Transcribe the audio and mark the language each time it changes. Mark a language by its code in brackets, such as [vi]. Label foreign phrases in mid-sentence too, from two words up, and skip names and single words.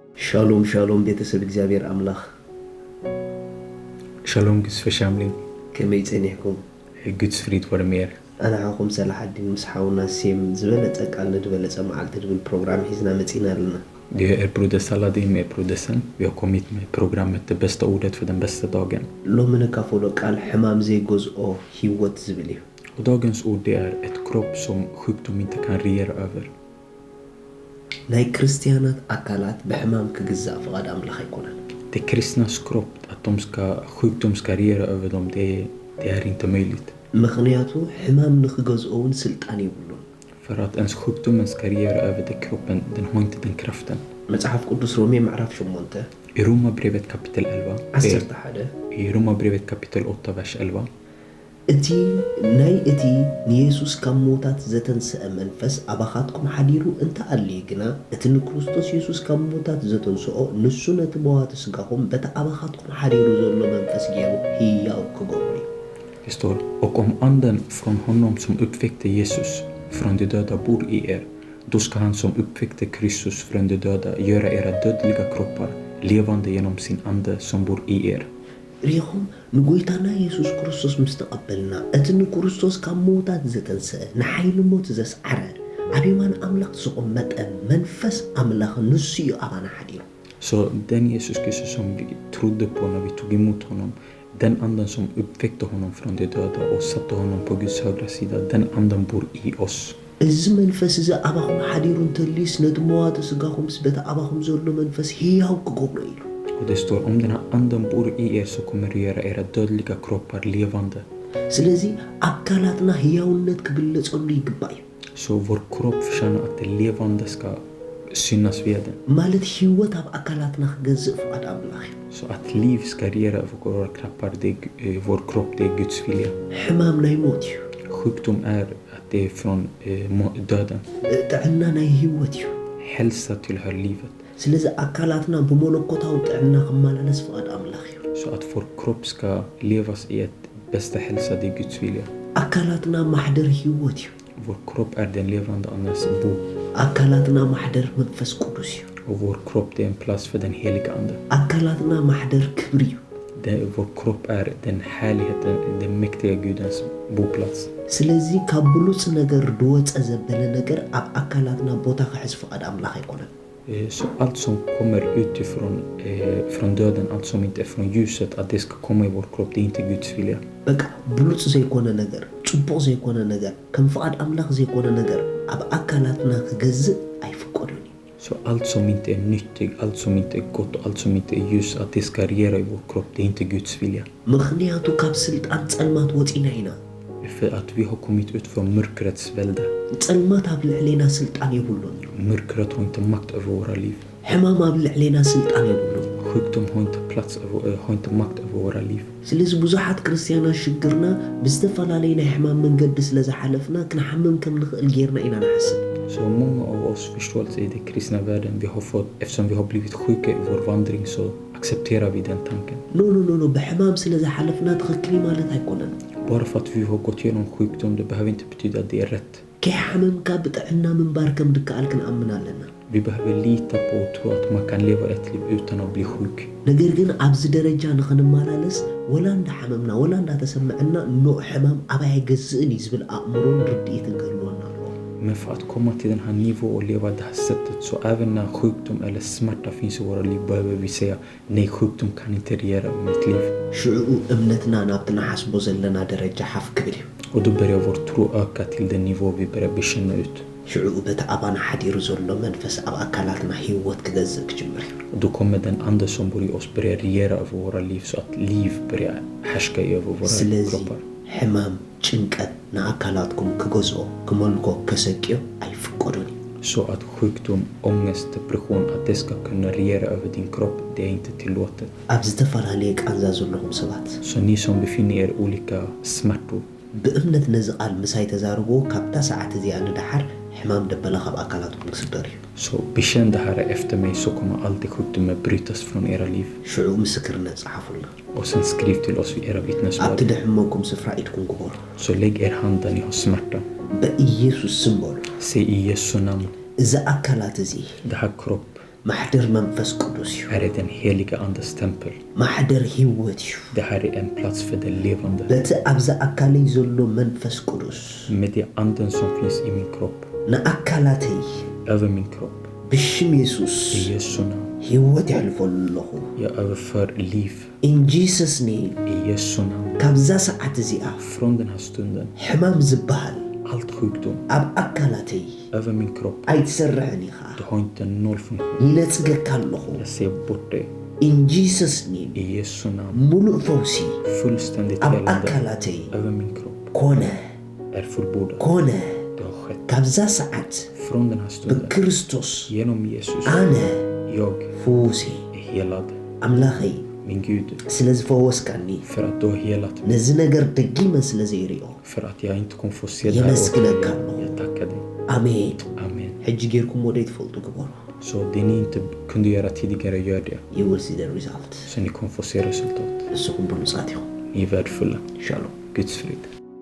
[he] Shalom, shalom, [ti] ቤተሰብ እግዚአብሔር አምላክ [sv] Shalom Guds församling. [ti] ከመይ ጸኒሕኩም [sv] Guds frid vare med er. [ti] ኣናዓኹም ሰላሓዲን ምስ ሓውና ሴም ዝበለጸ ቃል ንድበለጸ መዓልቲ ድብል ፕሮግራም ሒዝና መጺና ኣለና [sv] Det är Broder Saladin med Brodersen. Vi har kommit med programmet Det bästa ordet för den bästa dagen. [ti] ሎሚ ንካፈሎ ቃል ሕማም ዘይገዝኦ ህይወት ዝብል እዩ [sv] Och dagens ord det är ett kropp som sjukdom inte kan regera över. [ti] ናይ ክርስቲያናት ኣካላት ብሕማም ክግዛእ ፍቓድ ኣምላኽ ኣይኮነን [sv] Det kristnas kropp, att sjukdom ska regera över dem, det är inte möjligt. [ti] ምኽንያቱ ሕማም ንኽገዝኦውን ስልጣን ይብሉን [sv] För att ens sjukdomen ska regera över den kroppen, den har inte den kraften. [ti] መጽሓፍ ቅዱስ ሮሜ ምዕራፍ 8 [sv] I Romarbrevet kapitel 11. 11 I Romarbrevet kapitel 8 vers 11. [ti] እቲ ናይ እቲ ንኢየሱስ ካብ ሞታት ዘተንስአ መንፈስ ኣባኻትኩም ሓዲሩ እንተኣልዩ ግና እቲ ንክርስቶስ ኢየሱስ ካብ ሞታት ዘተንስኦ ንሱ ነቲ መዋቲ ስጋኹም በቲ ኣባኻትኩም ሓዲሩ ዘሎ መንፈስ ገይሩ ህያው ክገብሩ እዩ [sv] Det står, och om anden från honom som uppväckte Jesus från de döda bor i er, då ska han som uppväckte Kristus från de döda göra era dödliga kroppar levande genom sin ande som bor i er. [ti] ሪኹም ንጎይታና ኢየሱስ ክርስቶስ ምስ ተቐበልና እቲ ንክርስቶስ ካብ ሞታት ዘተንስአ ንሓይሊ ሞት ዘስዓረ ኣብ የማን ኣምላኽ ዝቕመጠ መንፈስ ኣምላኽ ንሱ እዩ ኣባና ሓዲሩ [sv] Så den Jesus Kristus som vi trodde på när vi tog emot honom, den anden som uppväckte honom från de döda och satte honom på Guds högra sida, den anden bor i oss. [ti] እዚ መንፈስ እዚ ኣባኹም ሓዲሩ እንተልዩስ ነቲ መዋቲ ስጋኹም ምስ በቲ ኣባኹም ዘሎ መንፈስ ህያው ክገብሮ ኢሉ [sv] Och det står, om den här anden bor i er så kommer det göra era dödliga kroppar levande. [ti] ስለዚ ኣካላትና ህያውነት ክግለጸሉ ይግባእ እዩ [sv] Så vår kropp förtjänar att det levande ska synas vid den. [ti] ማለት ህይወት ኣብ ኣካላትና ክገዝእ ፍቓድ ኣምላኽ እዩ [sv] Så att liv ska regera över våra kroppar, vår kropp, det är Guds vilja. [ti] ሕማም ናይ ሞት እዩ [sv] Sjukdom är att det är från döden. [ti] ጥዕና ናይ ህይወት እዩ [sv] Hälsa tillhör livet. [ti] ስለዚ ኣካላትና ብመለኮታዊ ጥዕና ክመላለስ ፍቓድ ኣምላኽ እዩ [sv] Så att vår kropp ska levas i ett bästa hälsa, det är Guds vilja. [ti] ኣካላትና ማሕደር ህይወት እዩ [sv] Vår kropp är den levande andens bo. [ti] ኣካላትና ማሕደር መንፈስ ቅዱስ እዩ [sv] Och vår kropp det är en plats för den heliga ande. [ti] ኣካላትና ማሕደር ክብሪ እዩ [sv] Vår kropp är den härligheten, den mäktiga Gudens boplats. [ti] ስለዚ ካብ ብሉፅ ነገር ድወፀ ዘበለ ነገር ኣብ ኣካላትና ቦታ ክሕዝ ፍቓድ ኣምላኽ ኣይኮነን [sv] Så allt som kommer utifrån från döden, allt som inte är från ljuset, att det ska komma i vår kropp, det är inte Guds vilja. [ti] በቃ ብሉፅ ዘይኮነ ነገር ጽቡቕ ዘይኮነ ነገር ከም ፍቓድ ኣምላኽ ዘይኮነ ነገር ኣብ ኣካላትና ክገዝእ ኣይፍቀዱን እዩ [sv] Så allt som inte är nyttigt, allt som inte är gott och allt som inte är ljus, att det ska regera i vår kropp, det är inte Guds vilja. [ti] ምኽንያቱ ካብ ስልጣን ጸልማት ወፂና ኢና [sv] För att vi har kommit ut från mörkrets välde. [ti] ጸልማት ኣብ ልዕሌና ስልጣን የብሉን [sv] Mörkret har inte makt över våra liv. [ti] ሕማም ኣብ ልዕሌና ስልጣን የብሉን [sv] Sjukdom har inte makt över våra liv. [ti] ስለዚ ብዙሓት ክርስቲያናት ሽግርና ብዝተፈላለዩ ናይ ሕማም መንገዲ ስለ ዝሓለፍና ክንሓምም ከም ንኽእል ጌርና ኢና ንሓስብ [sv] Så många av oss förståelse i den kristna världen vi har fått, eftersom vi har blivit sjuka i vår vandring så accepterar vi den tanken. [ti] ኖ ብሕማም ስለ ዝሓለፍና ትኽክል ማለት ኣይኮነን [sv] Bara för att vi har gått igenom sjukdom, det behöver inte betyda att det är rätt. [ti] ከይሓመምካ ብጥዕና ምንባር ከም ድከኣል ክንኣምን ኣለና [sv] Vi behöver lita på och tro att man kan leva ett liv utan att bli sjuk. [ti] ነገር ግን ኣብዚ ደረጃ ንኽንመላለስ ወላ እንዳሓመምና ወላ እንዳተሰምዐና ኖ ሕማም ኣባይ ገዝእን እዩ ዝብል ኣእምሮን ርድኢትን ክህልወና ኣለዎ [sv] Men för att komma till den här nivån och leva det här sättet, så även när sjukdom eller smärta finns i våra liv behöver vi säga nej, sjukdom kan inte regera över mitt liv. [ti] ሽዑ እምነትና ናብቲ ናሓስቦ ዘለና ደረጃ ሓፍ ክብል እዩ [sv] Och då börjar vår tro öka till den nivå vi börjar bekänna ut. [ti] ሽዑ በቲ ኣባና ሓዲሩ ዘሎ መንፈስ ኣብ ኣካላትና ህይወት ክገዝእ ክጅምር እዩ [sv] Och då kommer den ande som bor i oss börja regera över våra liv, så att liv börjar härska över våra kroppar. [ti] ሕማም ጭንቀት ንኣካላትኩም ክገዝኦ ክመልጎ ከሰቂዮ ኣይፍቀዱን እዩ [sv] Så att sjukdom, ångest, depression, att det ska kunna regera över din kropp, det är inte tillåtet. [ti] ኣብ ዝተፈላለየ ቃንዛ ዘለኹም ሰባት [sv] Så ni som befinner er i olika smärtor, [ti] ብእምነት ነዚ ቃል ምሳይ ተዛርቦ ካብታ ሰዓት እዚኣ ንድሓር ሕማም ደበላ ካብ ኣካላትኩም ክስበር እዩ [sv] så bekänn det här efter mig, så kommer alltid sjukdomar brytas från era liv. [ti] ሽዑ ምስክርነት ጸሓፉልና [sv] Och sen skriv till oss vid era vittnesbörd. [ti] ኣብቲ ድሕመኩም ስፍራ ኢድኩም ግበሩ [sv] Så lägg er hand där ni har smärta. [ti] በኢየሱስ ስም በሉ [sv] Säg i Jesu namn, [ti] እዚ ኣካላት እዚ [sv] det här kropp, [ti] ማሕደር መንፈስ ቅዱስ እዩ [sv] är det den heliga andes tempel. [ti] ማሕደር ህይወት እዩ [sv] Det här är en plats för det levande. [ti] በቲ ኣብዛ ኣካለይ ዘሎ መንፈስ ቅዱስ [sv] Med det anden som finns i min kropp, [ti] ንኣካላተይ [sv] över min kropp. [ti] ብሽም ኢየሱስ [sv] I Jesu namn. [ti] ህይወት ይሕልፈሉ ኣለኹ [sv] Jag överför liv. [en] in Jesus name [sv] I Jesu namn. [ti] ካብዛ ሰዓት እዚኣ [sv] Från den här stunden, [ti] ሕማም ዝበሃል [sv] allt sjukdom [ti] ኣብ ኣካላተይ [sv] över min kropp, [ti] ኣይትሰርሕን ኢኻ [sv] det har inte noll funktion. [ti] ይነጽገካ ኣለኹ [sv] Jag ser bort det. [en] in Jesus name [sv] I Jesu namn. [ti] ሙሉእ ፈውሲ [sv] Fullständigt [ti] ኣብ [sv] helande [ti] ኣካላተይ [sv] över min kropp [ti] ኮነ [sv] är fullbordat. [ti] ኮነ [sv] Det har skett. [ti] ካብዛ ሰዓት [sv] Från den här stunden, [ti] ብክርስቶስ [sv] genom Jesus, [ti] ኣነ [sv] jag [ti] ፍውሴ [sv] är helad. [ti] ኣምላኸይ [sv] Min Gud, [ti] ስለ ዝፈወስካኒ [sv] för att du har helat mig. [ti] ነዚ ነገር ደጊመ ስለ ዘይርኦ [sv] För att jag inte kommer få se det här [ti] የመስግነካ [sv] återigen. [ti] ኣለኹ [sv] Jag tackar dig. [ti] ኣሜን [sv] Amen. [ti] ሕጂ ጌርኩም ወደ ይትፈልጡ ግበሩ [sv] Så det ni inte kunde göra tidigare, gör det. [en] you will see the result [sv] Så ni kommer få se resultat. [ti] ንስኹም ብሉፃት ኢኹም [sv] Ni är värdefulla. [ti] ሻሎም [sv] Guds frid.